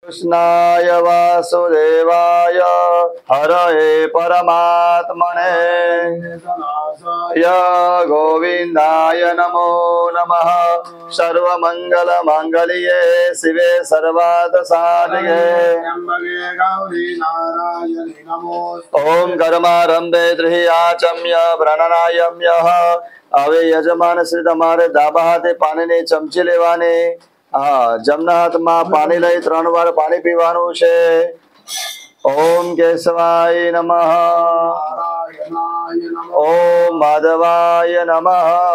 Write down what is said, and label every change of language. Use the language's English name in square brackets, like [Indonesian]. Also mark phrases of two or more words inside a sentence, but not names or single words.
[Sanskrit] कृष्णाय वासुदेवाय हरये परमात्मने गोविंदाय नमो नमः। सर्वमंगल मांगल्ये शिवे सर्वार्थ साधिके ओम कर्मारंभे त्रियाचम्य प्रणनायम्य। [Gujarati] હવે યજમાન શ્રી તમારે ડાબા હાથે પાણીની ચમચી લેવાની, જમણા હાથમાં પાણી લઈ 3 વાર પાણી પીવાનું છે। [Sanskrit] ઓમ કેશવાય નમઃ, ઓમ માધવાય નમઃ।